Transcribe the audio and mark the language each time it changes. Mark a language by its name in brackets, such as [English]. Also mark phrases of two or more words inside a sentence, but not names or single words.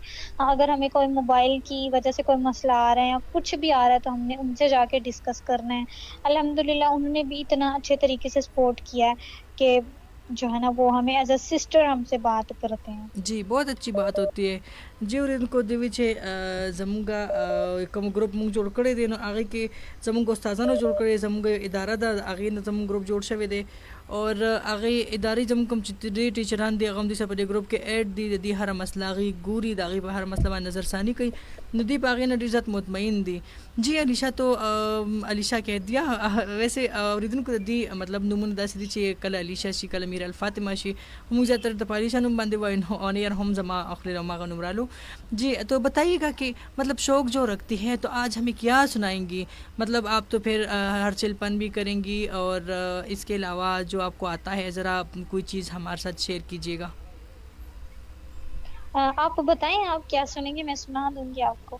[Urdu] ہاں، اگر ہمیں کوئی موبائل کی وجہ سے کوئی مسئلہ آ رہا ہے یا کچھ بھی آ رہا ہے تو ہم نے ان سے جا کے ڈسکس کرنا ہے. الحمدللہ انہوں نے بھی اتنا اچھے طریقے سے سپورٹ کیا ہے کہ جو ہے نا وہ ہمیں [English] as a sister [Urdu] ہم سے بات کرتے ہیں. جی بہت اچھی بات ہوتی ہے. [Pashto] جی ورونکو د وی چې زمونږه کوم ګروپ مونږ جوړ کړی دی، نو هغه کې زمونږ استادانو جوړ کړی، زمونږ اداره ده هغې نه زمونږ ګروپ جوړ شوی دی. اور هغې ادارې زمونږ کوم چې ډېر ټیچران دي هغه هم دې سره په دې ګروپ کې ایډ دي، د دې هره مسله هغې ګوري، د هغې په هر مسله باندې نظرثاني کوي، نو دوی په هغې نه ډېر زیات مطمئن دي. [Urdu] جی علیشا، تو علیشا کہہ دیا ویسے [Pashto] اوریدونکو د دې مطلب نومونه داسې دي چې کله علیشا شي، کله میر الفاطمه شي، موږ زیاتره د په علیشا نوم باندې وایو، نو [English] on air [Pashto] هم زما اخلی هماغه نوم رالو. [Urdu] جی تو بتائیے گا کہ مطلب شوق جو رکھتی ہیں تو آج ہمیں کیا سنائیں گی؟ مطلب آپ تو پھر ہر چلپن بھی کریں گی، اور اس کے علاوہ جو آپ کو آتا ہے ذرا کوئی چیز ہمارے ساتھ شیئر کیجیے گا. آپ بتائیں آپ کیا سنیں گے، میں سنا دوں گی آپ کو.